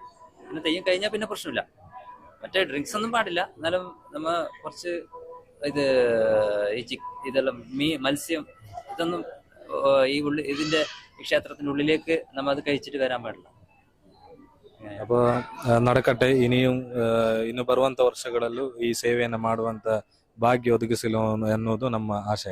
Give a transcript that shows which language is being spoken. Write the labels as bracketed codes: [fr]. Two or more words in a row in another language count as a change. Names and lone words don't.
[ml] പിന്നെ തെയ്യം കഴിഞ്ഞാൽ പിന്നെ പ്രശ്നമില്ല. മറ്റേ ഡ്രിങ്ക്സ് ഒന്നും പാടില്ല. എന്നാലും നമ്മ കുറച്ച് ഇത് ഇതെല്ലാം മത്സ്യം ഇതൊന്നും ഇതിന്റെ ക്ഷേത്രത്തിന്റെ ഉള്ളിലേക്ക് നമ്മ അത് കഴിച്ചിട്ട് വരാൻ പാടില്ല. [kn] അപ്പോൾ ನಡಕಟ್ಟೆ ಇನ್ನು ಬರುವಂತ ವರ್ಷಗಳಲ್ಲೂ ಈ ಸೇವೆಯನ್ನು ಮಾಡುವಂತ ಭಾಗ್ಯ ಒದಗಿಸಲು ಎನ್ನುವುದು ನಮ್ಮ ಆಶಯ.